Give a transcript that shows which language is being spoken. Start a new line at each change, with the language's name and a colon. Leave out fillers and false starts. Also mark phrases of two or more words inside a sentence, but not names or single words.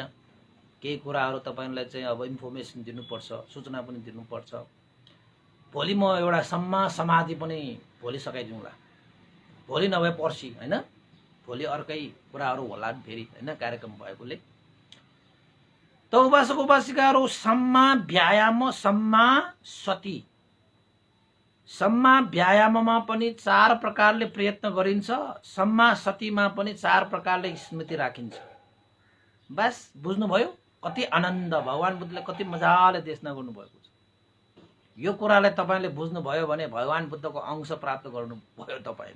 Nepali: केही कुराहरू तपाईलाई चाहिँ अब इन्फर्मेसन दिनुपर्छ, सूचना पनि दिनुपर्छ। भोलि म एउटा
Pali: सम्मा समाधि
Nepali: पनि भोलि सकाइदिउँला, भोलि नभए पर्सि हैन। भोलि अर्कै कुराहरू होला फेरि हैन, कार्यक्रम भएकोले। त उपासक उपासिकाहरू
Pali: सम्मा व्यायाम, सम्मा सती, सम्मा व्यायाममा
Nepali: पनि 4 प्रकारले प्रयत्न गरिन्छ,
Pali: सम्मा सतीमा
Nepali: पनि 4 प्रकारले स्मृति राखिन्छ। बस बुझ्नुभयो? कति आनन्द, भगवान बुद्धले कति मजाले देशना गर्नुभएको छ। यो कुरालाई तपाईले बुझ्नुभयो भने भगवान बुद्धको अंश प्राप्त गर्नुभयो तपाईले।